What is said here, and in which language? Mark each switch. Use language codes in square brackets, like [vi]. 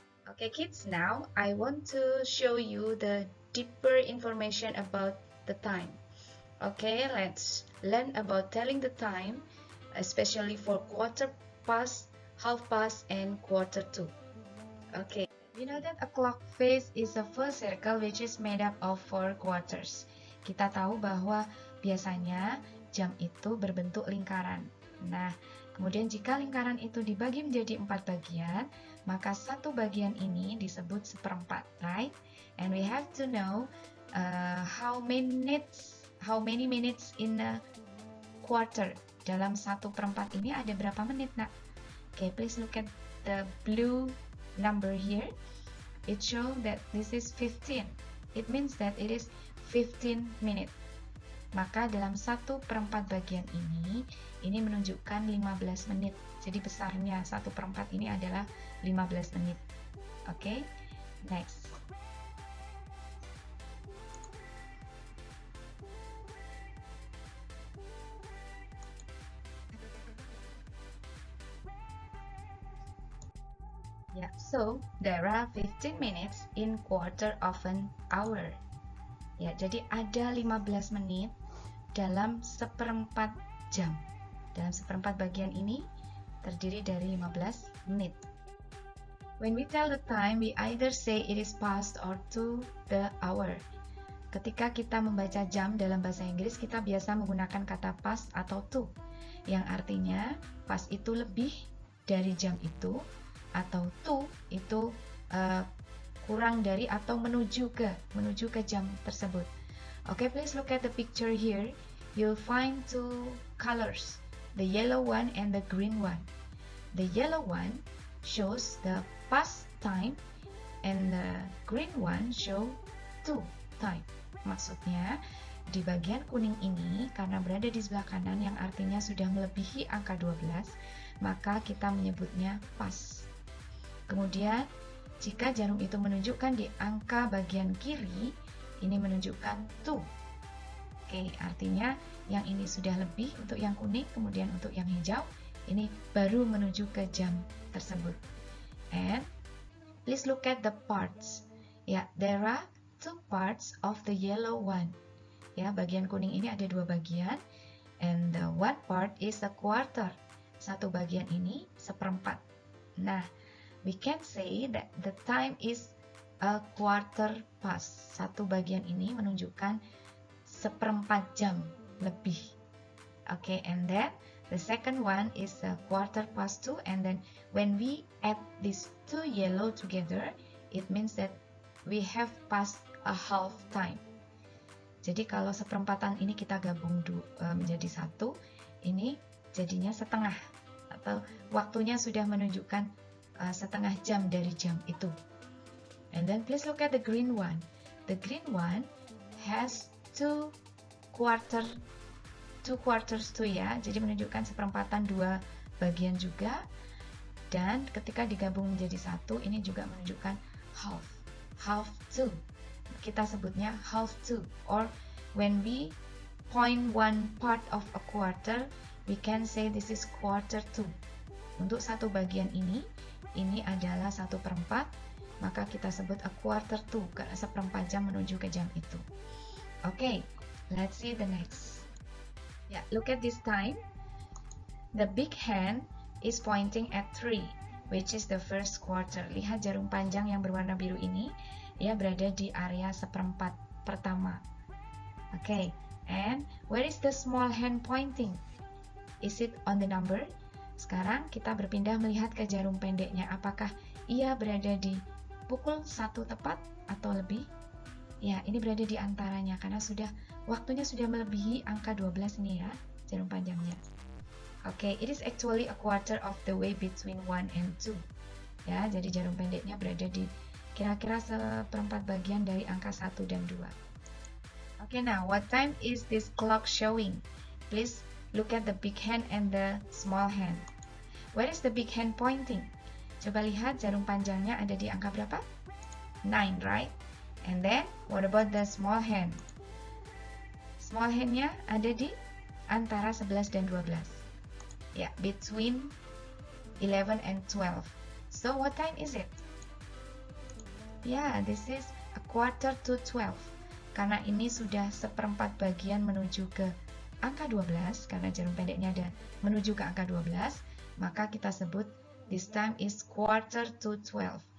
[en] Okay, kids, now I want to show you the deeper information about the time. Okay, let's learn about telling the time, especially for quarter past, half past, and quarter to. Okay, you know that a clock face is a full circle which is made up of 4 quarters. [id] Kita tahu bahwa biasanya jam itu berbentuk lingkaran. Nah, kemudian jika lingkaran itu dibagi menjadi 4 bagian, maka satu bagian ini disebut seperempat, right? [en] And we have to know how many minutes in a quarter. [id] Dalam 1/4 ini ada berapa menit, nak? [en] Okay, please look at the blue number here. It shows that this is 15. It means that it is 15 minutes. [id] Maka dalam 1/4 bagian ini menunjukkan 15 menit. Jadi besarnya 1/4 ini adalah 15 menit. [en] Okay, next. Yeah, so there are 15 minutes in quarter of an hour. [id] Ya, jadi ada 15 menit dalam 1/4 jam. Dalam 1/4 bagian ini terdiri dari 15 menit. [en] When we tell the time, we either say it is past or to the hour. [id] Ketika kita membaca jam dalam bahasa Inggris, kita biasa menggunakan kata past atau to, yang artinya past itu lebih dari jam itu, atau to itu kurang dari atau menuju ke jam tersebut. [en] Okay, please look at the picture here. You'll find 2 colors, the yellow one and the green one. The yellow one shows the past time and the green one show to time. [id] Maksudnya di bagian kuning ini, karena berada di sebelah kanan yang artinya sudah melebihi angka 12, maka kita menyebutnya pas. Kemudian, jika jarum itu menunjukkan di angka bagian kiri, ini menunjukkan to. Oke, artinya yang ini sudah lebih untuk yang kuning, kemudian untuk yang hijau, ini baru menuju ke jam tersebut. [en] And please look at the parts. Ya, there are two parts of the yellow one. [id] Ya, bagian kuning ini ada dua bagian, [en] and the one part is a quarter. [id] Satu bagian ini seperempat. [en] Nah, we can say that the time is a quarter past. [id] Satu bagian ini menunjukkan seperempat jam lebih. [en] Okay, and then the second one is a quarter past 2, and then when we add these two yellow together, it means that we have passed a half time. [id] Jadi kalau seperempatan ini kita gabung menjadi satu, ini jadinya setengah, atau waktunya sudah menunjukkan setengah jam dari jam itu. [en] And then please look at the green one. The green one has two quarters too, ya. [id] Jadi menunjukkan seperempatan dua bagian juga. Dan ketika digabung menjadi satu, ini juga menunjukkan [en] half two. [id] Kita sebutnya [en] half two, or when we point one part of a quarter, we can say this is quarter two. [id] Untuk satu bagian ini adalah 1/4, maka kita sebut [en] a quarter two, [id] karena seperempat jam menuju ke jam itu. [en] Okay, let's see the next. Yeah, look at this time. The big hand is pointing at 3, which is the first quarter. [id] Lihat jarum panjang yang berwarna biru ini, ia berada di area seperempat pertama. [en] Okay, and where is the small hand pointing? Is it on the number? [id] Sekarang kita berpindah melihat ke jarum pendeknya. Apakah ia berada di pukul 1 tepat atau lebih? Ya, ini berada di antaranya karena waktunya sudah melebihi angka 12 nih ya, jarum panjangnya. [en] Okay, it is actually a quarter of the way between 1 and 2. [id] Ya, jadi jarum pendeknya berada di kira-kira seperempat bagian dari angka 1 dan 2. [en] Okay, now what time is this clock showing? Please look at the big hand and the small hand. Where is the big hand pointing? [id] Coba lihat jarum panjangnya ada di angka berapa? [en] 9, right? And then, what about the small hand? Small hand-nya [id] ada di antara 11 dan 12. [en] Ya, between 11 and 12. So, what time is it? Yeah, this is a quarter to 12. [id] Karena ini sudah seperempat bagian menuju ke angka 12, karena jarum pendeknya ada menuju ke angka 12, maka kita sebut [en] this time is quarter to 12.